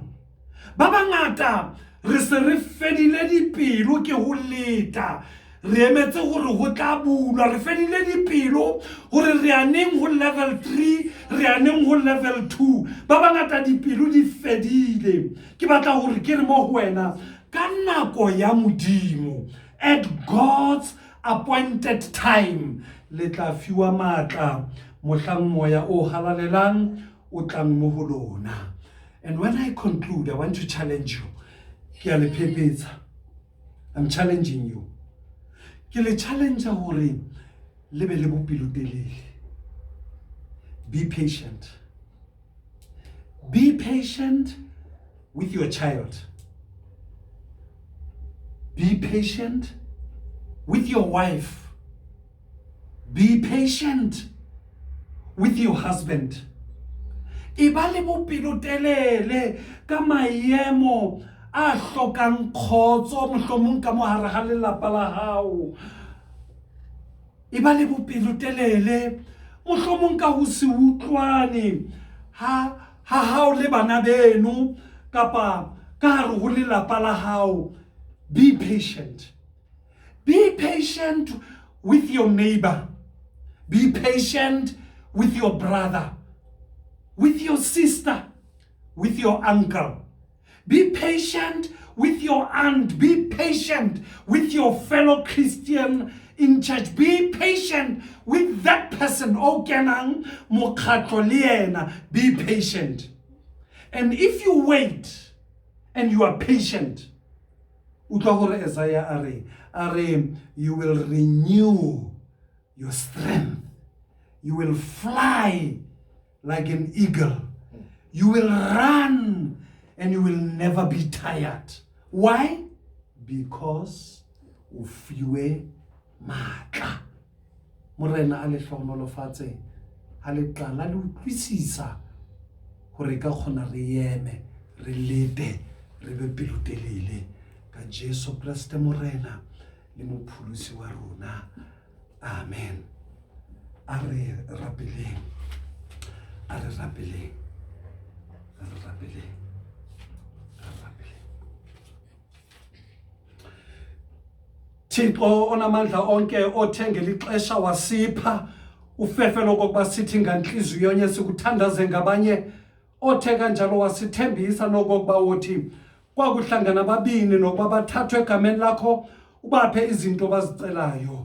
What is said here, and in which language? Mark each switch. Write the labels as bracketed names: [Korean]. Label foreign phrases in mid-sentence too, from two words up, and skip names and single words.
[Southern Sotho] Ba bangata re se re fedile dipelo ke ho leta, re emetse gore go tla bulwa, re fedile dipelo gore re aneng ho level 3, re aneng ho level 2. Ba bangata dipelo di fedile. Ke batla gore ke re mo ho wena ka nako ya Modimo, [English] at God's appointed time, [Southern Sotho] le tla fiwa matla mohlang moya o halalelang o tlang mo ho lona. [English] And when I conclude, I want to challenge you. [Southern Sotho] Ke a le phephetsa. [English] I'm challenging you. [Southern Sotho] Ke le challenge hore le be le bopelotelele. [English] Be patient. Be patient with your child. Be patient with your wife. Be patient with your husband. [Southern Sotho] Iba le bopelotelele ka maemo a hlokang kgotso mohlomong ka mohare ha lelapa la hao. Iba le bopelotelele mohlomong ka ho se utlwane ha hao le bana beno kapa ka hare ho lelapa la hao. [English] Be patient. Be patient with your neighbor. Be patient with your brother, with your sister, with your uncle. Be patient with your aunt. Be patient with your fellow Christian in church. Be patient with that person. [Southern Sotho] O kenang mokgatlo le yena. [English] Be patient. And if you wait and you are patient, [Southern Sotho] utlwa gore [English] Isaiah are you will renew your strength. You will fly like an eagle. You will run and you will never be tired. Why? Because [Southern Sotho] ufiwe matla. Morena a le hlonolofatse ha le qala le utlwisisa hore ka khona re eme re lete re be pelotelele ka Jesu Kriste morena le mopholosi wa rona. Amen. Are rapeleng. [Xhosa] Thixo onamandla onke othengela ixesha wasipha ufefelo kokuba sithi nganhliziyo yonke sikuthandaze ngabanye othe kanjalo wasithembisa nokokuba uthi kwakuhlangana ababini nokuba bathathwe egameni lakho ubaphe izinto bazicelayo.